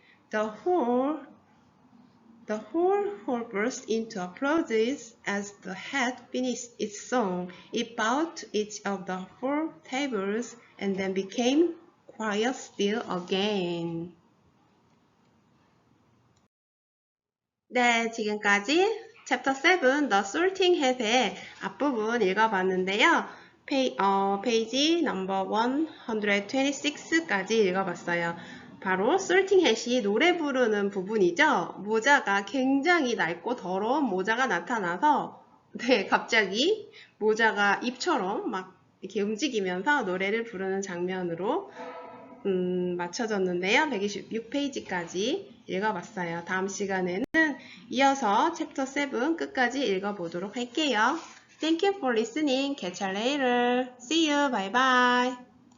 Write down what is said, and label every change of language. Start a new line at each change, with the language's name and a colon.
English: The whole hall burst into applause as the hat finished its song. It bowed to each of the 4 tables and then became quiet still again.
Korean: 네, 지금까지 챕터 7, The Sorting Hat의 앞부분 읽어봤는데요. 페이지 넘버 126까지 읽어봤어요. 바로 Sorting Hat이 노래 부르는 부분이죠. 모자가 굉장히 낡고 더러운 모자가 나타나서 갑자기 모자가 입처럼 막 이렇게 움직이면서 노래를 부르는 장면으로 맞춰졌는데요. 126페이지까지 읽어봤어요. 다음 시간에는 이어서 챕터 7 끝까지 읽어보도록 할게요.
English: Thank you for listening. Catch you later. See you. Bye bye.